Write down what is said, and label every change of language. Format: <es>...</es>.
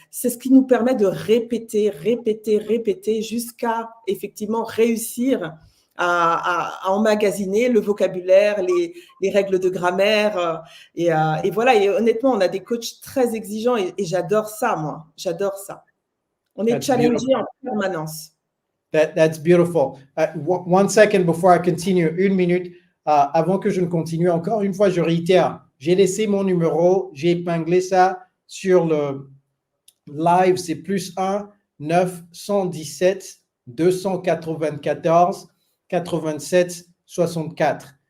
<fr>C'est ce qui nous permet de répéter jusqu'à effectivement réussir à emmagasiner le vocabulaire, les règles de grammaire. Et voilà, et honnêtement, on a des coachs très exigeants et j'adore ça, moi. J'adore ça. On est challengé en permanence.</fr> <en>That's beautiful. One second before I continue.</en> <fr>Une minute. Avant que je ne continue, encore une fois, je réitère. J'ai laissé mon numéro. J'ai épinglé ça sur le live. C'est +1 917 294 87 64.</fr>